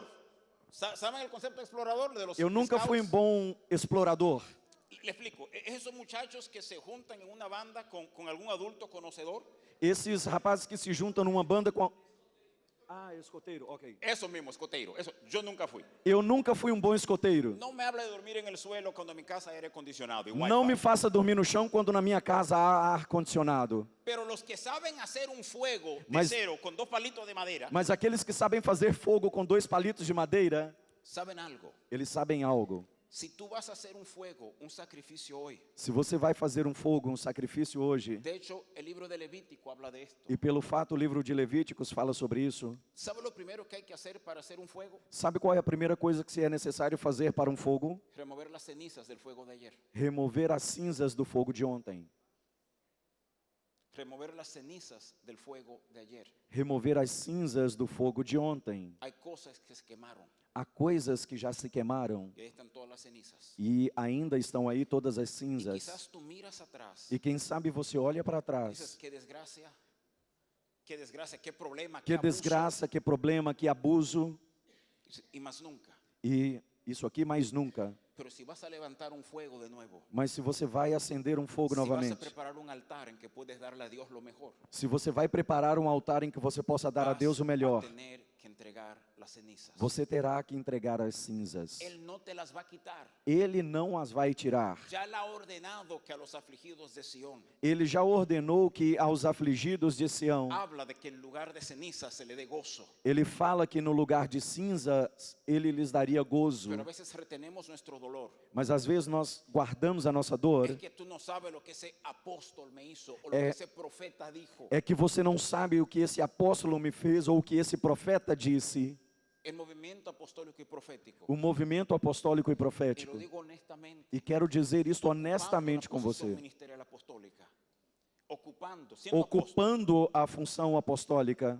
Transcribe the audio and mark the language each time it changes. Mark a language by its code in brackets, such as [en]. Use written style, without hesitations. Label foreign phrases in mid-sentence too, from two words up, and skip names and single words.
[es] ¿Saben el concepto de explorador de los [pt] Eu nunca fui um [es] scouts? [pt] bom explorador. [es] Le explico, esos muchachos que se juntan en una banda con algún adulto conocedor. [pt] Esses rapazes que se juntam numa banda com... Ah, escoteiro, ok. [es] Eso mismo, escoteiro. Eso, yo nunca fui. [pt] Eu nunca fui um bom escoteiro. [es] No me habla de dormir en el suelo cuando mi casa era aire acondicionado. [pt] Não me faça dormir no chão quando na minha casa há ar-condicionado. [es] Pero los que saben hacer un fuego de [pt] Mas- [es] cero con 2 palitos de madera, [pt] Mas aqueles que sabem fazer fogo com 2 palitos de madeira, [es] saben algo. [pt] eles sabem algo. [es] Si tú vas a hacer un fuego, un sacrificio hoy. [pt] Se você vai fazer um fogo, um sacrifício hoje, [es] De hecho, el libro de Levítico habla de esto. [pt] e pelo fato o livro de Levíticos fala sobre isso, [es] ¿Sabe lo primero que hay que hacer para hacer un fuego? [pt] sabe qual é a primeira coisa que é necessário fazer para um fogo? [es] Remover las cenizas del fuego de ayer. [pt] Remover as cinzas do fogo de ontem. [es] Remover las cenizas del fuego de ayer. [pt] Remover as cinzas do fogo de ontem. [es] Hay cosas que se quemaron [pt] Há coisas que já se queimaram [es] y ahí están todas las cenizas. [pt] e ainda estão aí todas as [es] Y [pt] cinzas. [es] quizás tú miras atrás [pt] E quem sabe você olha para [es] y dices, [pt] trás. [es] qué desgracia, qué problema, [pt] Que [es] qué abuso. [pt] desgraça, que problema, que abuso. [es] Y más nunca. [pt] E isso aqui mais nunca. [es] Pero si vas a levantar un fuego de nuevo, [pt] Mas se você vai acender um fogo [es] si vas a [pt] novamente, [es] preparar un altar en que puedes darle a Dios lo mejor, [pt] se você vai preparar um altar em que você possa dar a Deus o melhor, [es] vas a tener que entregar las cenizas. [pt] você terá que entregar as cinzas. [es] Él no te las va a quitar. [pt] Ele não as vai tirar. [es] Ya él ha ordenado que a los afligidos de Sión [pt] Ele já ordenou que aos afligidos de Sião, [es] habla de que en lugar de cenizas se le dé gozo. [pt] ele fala que no lugar de cinzas, ele lhes daria gozo. [es] Pero a veces retenemos nuestro dolor. [pt] Mas às vezes nós guardamos a nossa dor. [es] Es que tú no sabes lo que ese apóstol me hizo o lo [pt] É- [es] que ese profeta dijo. [pt] É que você não sabe o que esse apóstolo me fez ou o que esse profeta disse. [es] El movimiento apostólico y profético. [pt] O movimento apostólico e [es] Y lo [pt] profético. [es] digo honestamente. [pt] E quero dizer isto honestamente [es] ocupando [pt] com [es] la posición [pt] você. [es] ministerial apostólica. Ocupando, siendo apóstol, [pt] Ocupando a função apostólica,